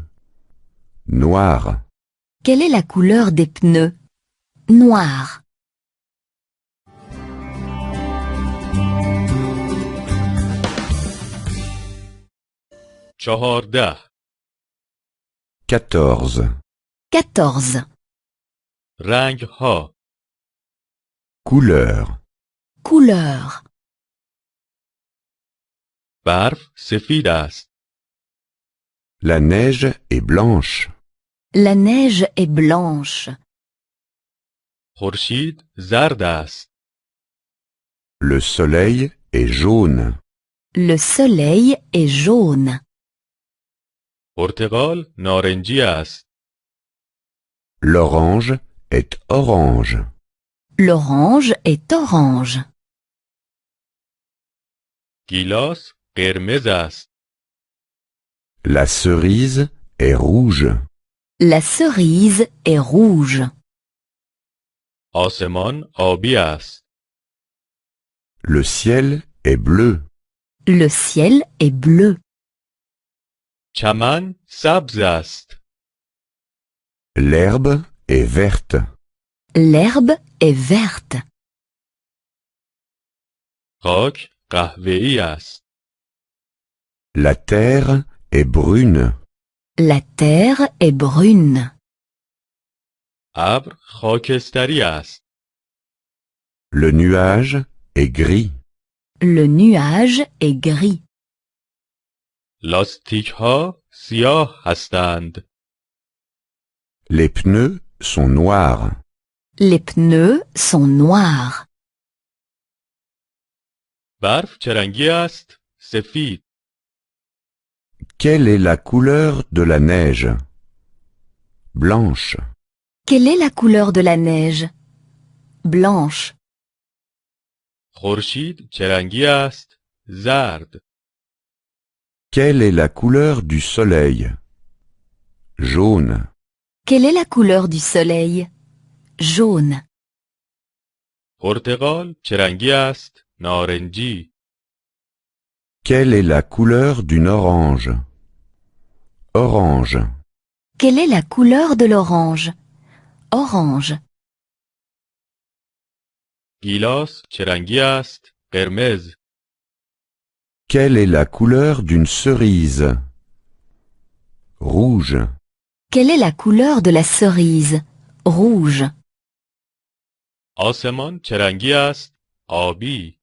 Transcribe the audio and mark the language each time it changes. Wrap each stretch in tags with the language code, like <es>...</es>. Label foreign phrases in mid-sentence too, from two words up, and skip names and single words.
<fr>Noir. Quelle est la couleur des pneus? Noir.</fr> <fa>چهارده</fa> <fr>14. 14.</fr> <fa>رنگ ها</fa> <fr>Couleur. Couleur.</fr> <fa>برف سفید است.</fa> <fr>La neige est blanche. La neige est blanche.</fr> <fa>خورشید زرد است.</fa> <fr>Le soleil est jaune. Le soleil est jaune.</fr> <fa>پرتقال نارنجی است.</fa> <fr>L'orange est orange. L'orange est orange.</fr> <fa>گیلاس قرمز است.</fa> <fr>La cerise est rouge. La cerise est rouge.</fr> <fa>آسمان آبی است.</fa> <fr>Le ciel est bleu. Le ciel est bleu.</fr> <fa>چمن سبز است.</fa> <fr>L'herbe est verte. L'herbe est verte.</fr> <fa>خاک قهوه‌ای است.</fa> <fr>La terre est brune. La terre est brune.</fr> <fa>ابر خاکستری است.</fa> <fr>Le nuage est gris. Le nuage est gris.</fr> <fa>لاستیک ها سیاه هستند.</fa> <fr>Les pneus sont noirs. Les pneus sont noirs.</fr> <fa>برف چه رنگی است؟ سفید.</fa> <fr>Quelle est la couleur de la neige? Blanche. Quelle est la couleur de la neige? Blanche.</fr> <fa>خورشید چه رنگی است؟ زرد.</fa> <fr>Quelle est la couleur du soleil? Jaune. Quelle est la couleur du soleil? Jaune.</fr> <fa>پرتقال چه رنگی است؟ نارنجی.</fa> <fr>Quelle est la couleur d'une orange? Orange. Quelle est la couleur de l'orange? Orange.</fr> <fa>گیلاس چه رنگی است؟ قرمز.</fa> <fr>Quelle est la couleur d'une cerise? Rouge. Quelle est la couleur de la cerise? Rouge.</fr> <fa>آسمان چه رنگی است؟ آبی.</fa>